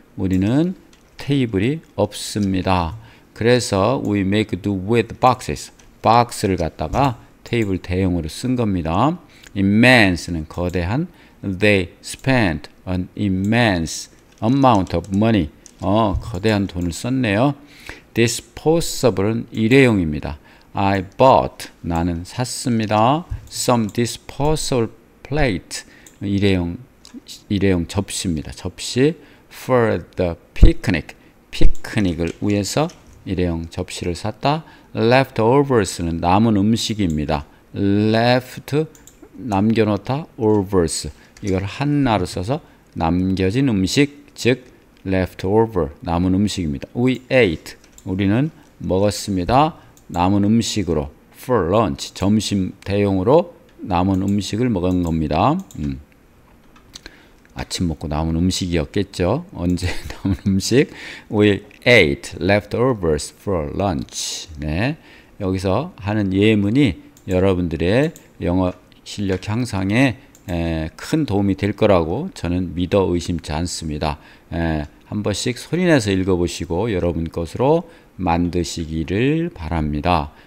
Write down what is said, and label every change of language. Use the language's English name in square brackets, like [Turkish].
[Korean] 우리는 테이블이 없습니다. 그래서 [English] we make do with boxes. [Korean] 박스를 갖다가 테이블 대용으로 쓴 겁니다. immense는 거대한. [English] They spent an immense amount of money. [Korean] 거대한 돈을 썼네요. disposable은 일회용입니다. [English] I bought, [Korean] 나는 샀습니다. [English] some disposable plate, [Korean] 일회용 접시입니다. 접시. [English] for the picnic, [Korean] 피크닉을 위해서 일회용 접시를 샀다. leftovers는 남은 음식입니다. left, 남겨놓다. overs, 이걸 한나로 써서 남겨진 음식, 즉 leftover, 남은 음식입니다. [English] We ate, [Korean] 우리는 먹었습니다. 남은 음식으로. [English] for lunch, [Korean] 점심 대용으로 남은 음식을 먹은 겁니다. 아침 먹고 남은 음식이었겠죠. 언제 남은 음식? [English] We ate leftovers for lunch. [Korean] 네, 여기서 하는 예문이 여러분들의 영어 실력 향상에 큰 도움이 될 거라고 저는 믿어 의심치 않습니다. 한 번씩 소리내서 읽어보시고 여러분 것으로 만드시기를 바랍니다.